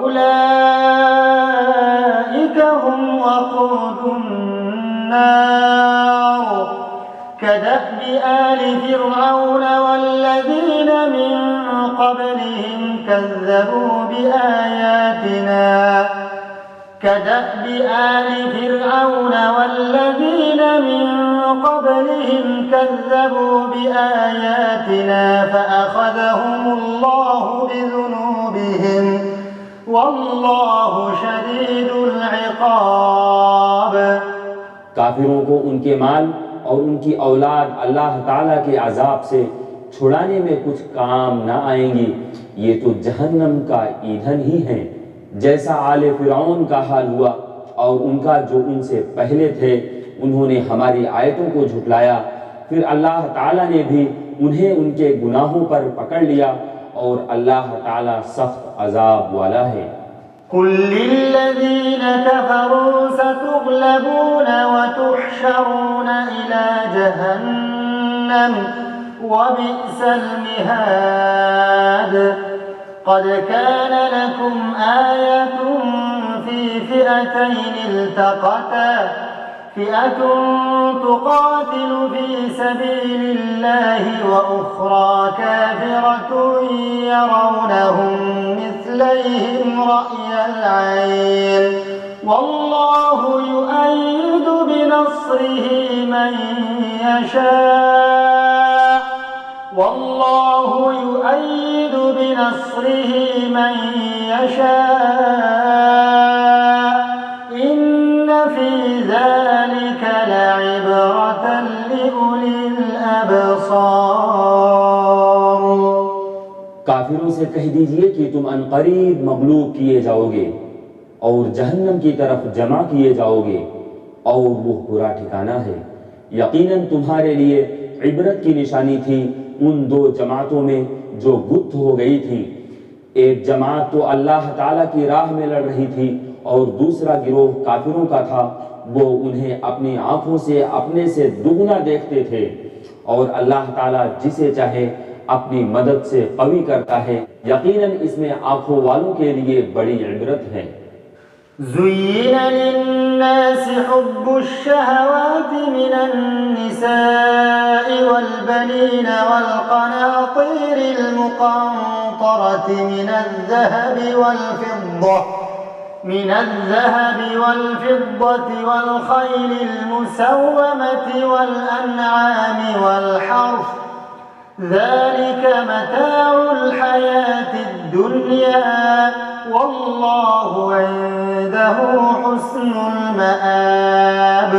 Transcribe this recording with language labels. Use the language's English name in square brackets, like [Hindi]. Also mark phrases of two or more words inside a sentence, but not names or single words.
[Arabic] أولئك هم وقود النار كدأب آل فرعون والذين من قبلهم كذبوا بآياتنا كدأب آل فرعون والذين من قبلهم كذبوا بآياتنا فأخذهم الله بذنوبهم والله شديد العقاب. [Urdu] کافروں کو ان کے مال اور ان کی اولاد اللہ تعالیٰ کے عذاب سے چھڑانے میں کچھ کام نہ آئیں گی، یہ تو جہنم کا ایندھن ہی ہے. جیسا آلِ فرعون کا حال ہوا اور ان کا جو ان سے پہلے تھے، انہوں نے ہماری آیتوں کو جھٹلایا، پھر اللہ تعالیٰ نے بھی انہیں ان کے گناہوں پر پکڑ لیا اور اللہ تعالیٰ سخت عذاب والا ہے. [Arabic] قل للذين كفروا ستغلبون وتحشرون إلى جهنم وبئس المهاد. قد كان لكم آية في فئتين التقتا فئة تقاتل في سبيل الله وأخرى كافرة يرونهم مثليهم رأي العين والله يؤيد بنصره من يشاء والله يؤيد بنصره من يشاء إن في ذلك لعبرة لأولي الأبصار. [Urdu] کافروں سے کہہ دیجیے کہ تم عنقریب مغلوب کیے جاؤ گے اور جہنم کی طرف جمع کیے جاؤ گے اور وہ برا ٹھکانا ہے. یقیناً تمہارے لیے عبرت کی نشانی تھی ان دو جماعتوں میں جو گتھ ہو گئی تھی. ایک جماعت تو اللہ تعالیٰ کی راہ میں لڑ رہی تھی اور دوسرا گروہ کافروں کا تھا. وہ انہیں اپنی آنکھوں سے اپنے سے دگنا دیکھتے تھے اور اللہ تعالیٰ جسے چاہے اپنی مدد سے قوی کرتا ہے. یقیناً اس میں آنکھوں والوں کے لیے بڑی عبرت ہے. [Arabic] زين للناس حب الشهوات من النساء والبنين والقناطير المقنطرة من الذهب والفضة والخيل المسومة والأنعام والحرث ذلك متاع الحياة الدنيا والله عنده حسن المآب.